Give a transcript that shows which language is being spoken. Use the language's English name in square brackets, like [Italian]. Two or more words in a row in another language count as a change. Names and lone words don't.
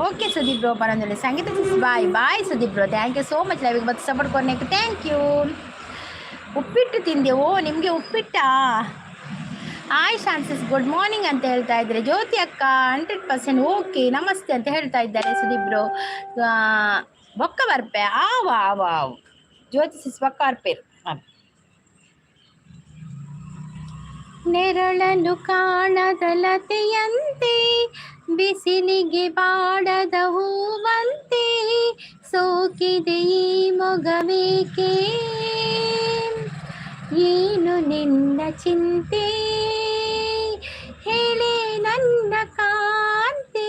[Kannada] ಓಕೆ ಸುದೀಪ್ ಬ್ರೋ ಬಂದಲ್ಲಿ. ಸಂಗೀತ ಬಾಯ್ ಸುದೀಪ್ ಬ್ರೋ [English] thank you so much [Kannada] ಲೈವಿಗೆ ಮತ್ತೆ ಸಪೋರ್ಟ್ ಕೊಡ್ಲಿಕ್ಕೆ [English] thank you. [Kannada] ಉಪ್ಪಿಟ್ಟು ತಿಂದೆ? ಓ ನಿಮಗೆ ಉಪ್ಪಿಟ್ಟಾ? ಹಾಯ್ ಶಾನ್ಸಿಸ್ [English] good morning [Kannada] ಅಂತ ಹೇಳ್ತಾ ಇದ್ದಾರೆ. ಜ್ಯೋತಿ ಅಕ್ಕ 100% ಓಕೆ ನಮಸ್ತೆ ಅಂತ ಹೇಳ್ತಾ ಇದ್ದಾರೆ ಸುದೀಪ್ ಬ್ರೋ. [Tulu] ಬೊಕ್ಕ ಬರ್ಪೆ ಆವಾವ್ ಜ್ಯೋತಿ ಬೊಕ್ಕ ಬರ್ಪೇರು. [Kannada] ನೆರಳನ್ನು ಕಾಣದ ಲತೆಯಂತೆ ಬಿಸಿಲಿಗೆ ಬಾಡದ ಹೂವಂತೆ ಸೋಕಿದೆ ಈ ಮೊಗವೇಕೆ ಏನು ನಿನ್ನ ಚಿಂತೆ ಹೇಳೆ ನನ್ನ ಕಾಂತೆ.